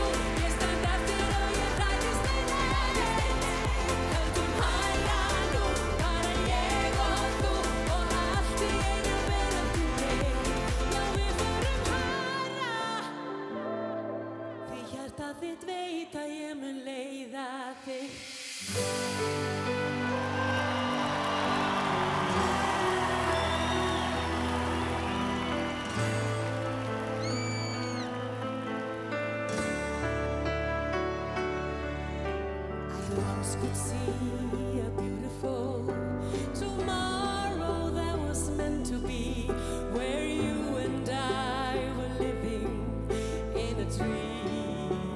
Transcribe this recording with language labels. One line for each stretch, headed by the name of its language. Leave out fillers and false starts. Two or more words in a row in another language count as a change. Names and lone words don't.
Icelandic: Ég stend eftir og ég hræðist ei neitt. Höldum hærra nú, bara ég og þú. Og allt í einu verðum þú breytt. Já, við förum hærra. Því hjartað þitt veit að ég mun leiða þig.
English: I once could see a beautiful tomorrow that was meant to be, where you and I were living in a dream.